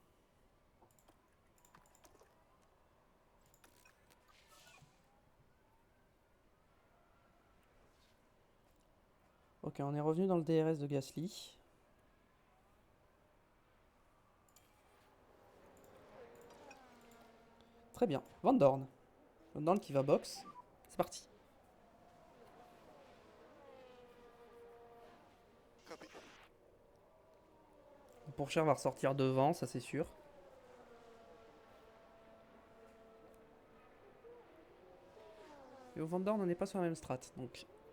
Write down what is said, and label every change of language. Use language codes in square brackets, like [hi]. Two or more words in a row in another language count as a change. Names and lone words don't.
[fr] Ok, on est revenu dans le DRS de Gasly. Très bien. Van Dorn. Van Dorn qui va box. C'est parti. Pourchaire va ressortir devant, ça c'est sûr. Et au Van Dorn, on n'est pas sur la même strat, donc.